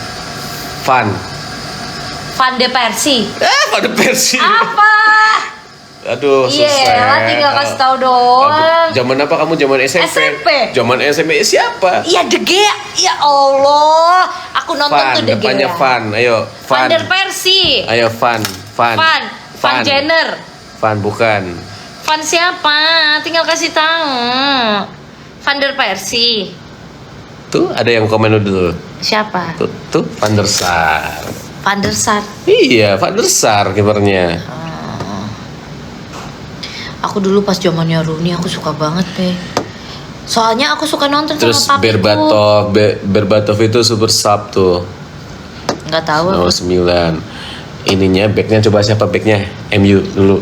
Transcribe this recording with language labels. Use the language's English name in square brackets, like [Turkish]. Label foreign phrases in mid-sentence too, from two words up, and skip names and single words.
[Indonesian] Van de Persie. Pada Persie. Apa? Aduh, Iya, susah. tinggal kasih tahu doang. Zaman apa kamu? Zaman SMP? SMP. Zaman SMP siapa? Iya, De Gea. Ya Allah, aku nonton Van, tuh De Gea. depannya Van. Ayo, Van Van. der Persie. Ayo Van. Van Jenner. Van bukan. Van siapa? Tinggal kasih tahu. Van der Persie. Tuh ada yang komen dulu. Siapa? Tuh Van der Sar. Van der Sar. Iya, Van der Sar kipernya. Aku dulu pas zamannya Rooney aku suka banget deh. Soalnya aku suka nonton Terus sama papiku. Berbatov itu [English] super sub [Indonesian] tuh. Nggak tahu. Nomor 9. Ininya backnya coba siapa backnya? MU dulu.